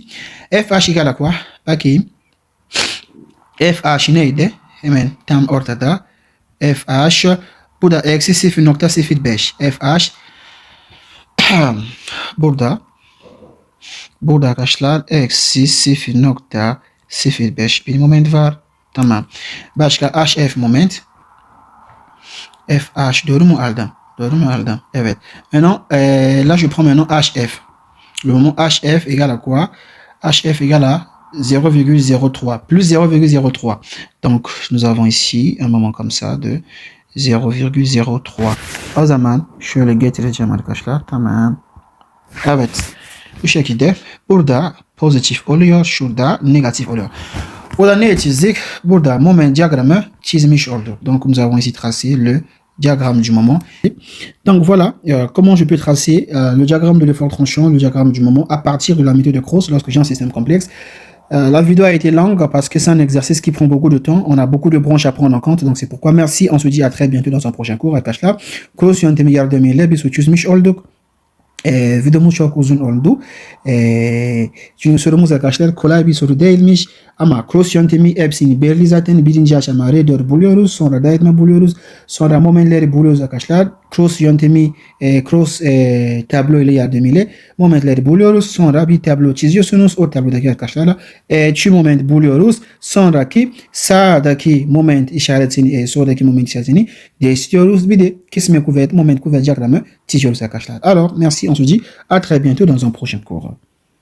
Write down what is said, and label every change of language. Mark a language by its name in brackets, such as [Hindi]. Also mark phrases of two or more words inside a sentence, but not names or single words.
[French] FH égale à quoi? [Turkish] Bakayım. FH neydi? Hemen tam ortada. FH bu da eksi 0,05. FH burada arkadaşlar eksi 0,05 bir moment var. Tamam. Başka HF moment. FH doğru mu aldım? Doğru mu aldım? Evet. [French] Maintenant, là je prends maintenant HF. Le moment HF égale à quoi? HF égale à 0,03 plus 0,03. Donc nous avons ici un moment comme ça de 0,03. [Turkish] O zaman şöyle getireceğim arkadaşlar. Tamam. Evet. Bu şekilde burada pozitif oluyor. Şurada negatif oluyor. Burada ne çizdik? Burada moment diagramı çizmiş olduk. [French] Donc nous avons ici tracé le diagramme du moment. Donc voilà comment je peux tracer le diagramme de l'effort tranchant, le diagramme du moment à partir de la méthode de Cross lorsque j'ai un système complexe. La vidéo a été longue parce que c'est un exercice qui prend beaucoup de temps. On a beaucoup de branches à prendre en compte. Donc c'est pourquoi merci. On se dit à très bientôt dans un prochain cours. [Turkish] Arkadaşlar, cross yöntemi yardımıyla biz çözmüş olduk. Videomuz çok uzun oldu. Çünkü sorumuz arkadaşlar kolay bir soru değilmiş. Ama cross yöntemi hepsini belli zaten. Birinci aşama redor buluyoruz. Sonra dağıtma buluyoruz. Sonra momentleri buluyoruz arkadaşlar. Cross yöntemi, cross tablo ile yardımıyla momentleri buluyoruz. Sonra bir tablo çiziyorsunuz. O tablodaki arkadaşlarla şu moment buluyoruz. Sonraki sağdaki moment işaretini, soldaki moment işaretini değiştiriyoruz. Bir de kesme kuvvet, moment kuvvet diyagramı çiziyoruz arkadaşlar. [French] Alors, merci. On se dit à très bientôt dans un prochain cours.